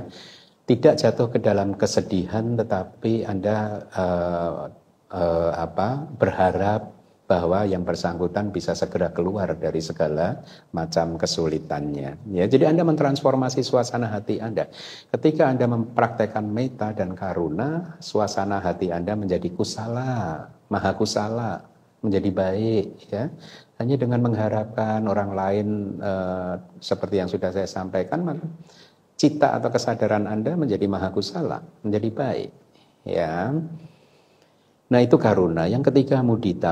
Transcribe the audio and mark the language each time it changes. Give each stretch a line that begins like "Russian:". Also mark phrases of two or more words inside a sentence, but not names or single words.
Indonesian: Tidak jatuh ke dalam kesedihan, tetapi Anda berharap bahwa yang bersangkutan bisa segera keluar dari segala macam kesulitannya. Ya, jadi Anda mentransformasi suasana hati Anda. Ketika Anda mempraktekkan meta dan karuna, suasana hati Anda menjadi kusala, maha kusala, menjadi baik. Ya, hanya dengan mengharapkan orang lain seperti yang sudah saya sampaikan, maka cita atau kesadaran Anda menjadi maha kusala, menjadi baik. Ya. Nah, itu karuna. Yang ketiga mudita.